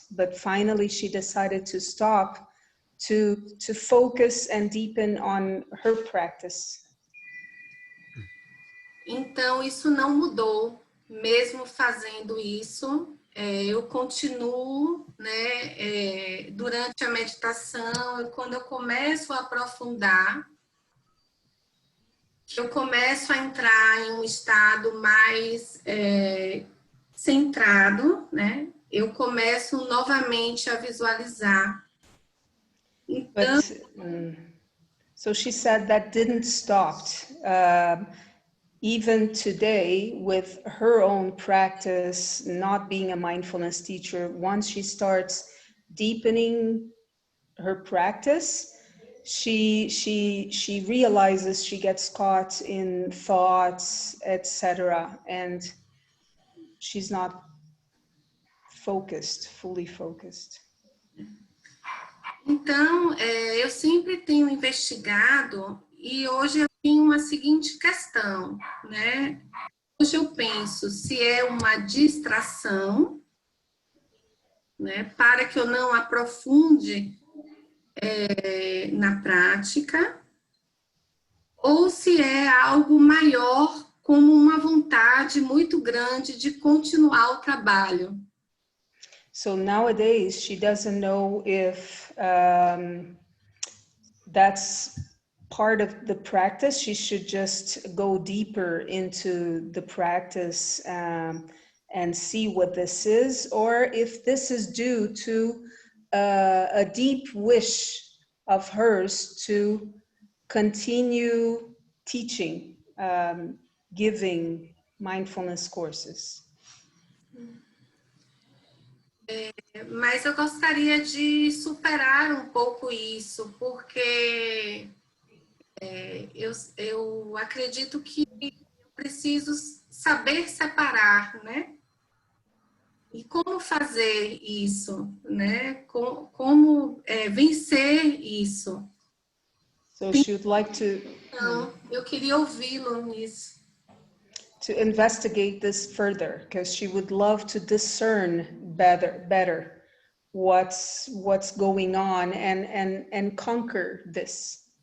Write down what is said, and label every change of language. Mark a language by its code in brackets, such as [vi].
[en] But finally, she decided to stop to focus and deepen on her practice. [pt] Então isso não mudou, mesmo fazendo isso. Eu continuo, né, durante a meditação, e quando eu começo a aprofundar, eu começo a entrar em um estado mais centrado, né? Eu começo novamente a visualizar. Então, [en] So she said that didn't stop. Even today, with her own practice, not being a mindfulness teacher, once she starts deepening her practice, she realizes she gets caught in thoughts, etc., and she's not focused, fully focused. [pt] Então, eu sempre tenho investigado e hoje eu tenho uma seguinte questão, né? Hoje eu penso se é uma distração, né, para que eu não aprofunde na prática, ou se é algo maior, como uma vontade muito grande de continuar o trabalho. [en] So nowadays, she doesn't know if that's part of the practice. She should just go deeper into the practice and see what this is, or if this is due to a deep wish of hers to continue teaching, giving mindfulness courses. [pt] Mas eu gostaria de superar um pouco isso, porque eu acredito que eu preciso saber separar, né? E como fazer isso, né? Como vencer isso. [en] So she would like to. [pt] Então, eu queria ouvi-lo nisso. [en] To investigate this further, because she would love to discern better what's going on and conquer this.